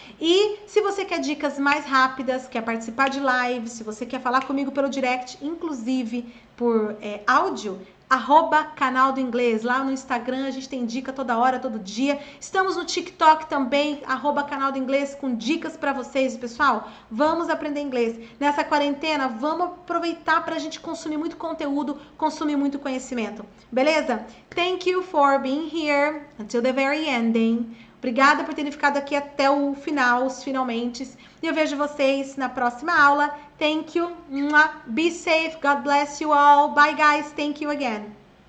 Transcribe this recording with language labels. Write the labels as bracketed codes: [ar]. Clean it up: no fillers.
[pt] E se você quer dicas mais rápidas, quer participar de live, se você quer falar comigo pelo direct, inclusive por áudio, @canal do inglês, lá no Instagram a gente tem dica toda hora, todo dia. Estamos no TikTok também, @canal do inglês, com dicas para vocês, pessoal. Vamos aprender inglês. Nessa quarentena, vamos aproveitar para a gente consumir muito conteúdo, consumir muito conhecimento. Beleza? [en] Thank you for being here until the very ending. [pt] Obrigada por terem ficado aqui até o final, os finalmente. E eu vejo vocês na próxima aula. [en] Thank you. Be safe. God bless you all. Bye, guys. Thank you again.